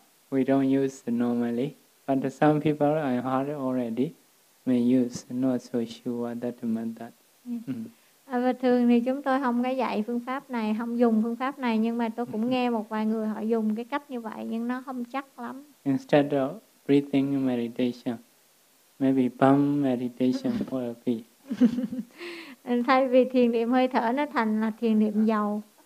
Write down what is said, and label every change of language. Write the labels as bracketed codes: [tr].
[en] We don't use normally, but some people I heard already may use not so sure that method. [vi] Và thường thì chúng tôi không có dạy phương pháp này, không dùng phương pháp này, nhưng mà tôi cũng nghe một vài người họ dùng cái cách như vậy, nhưng nó không chắc lắm. [en] Instead of breathing meditation. Maybe palm meditation for a fee. [vi] Thay vì thiền niệm hơi thở nó thành là thiền niệm dầu.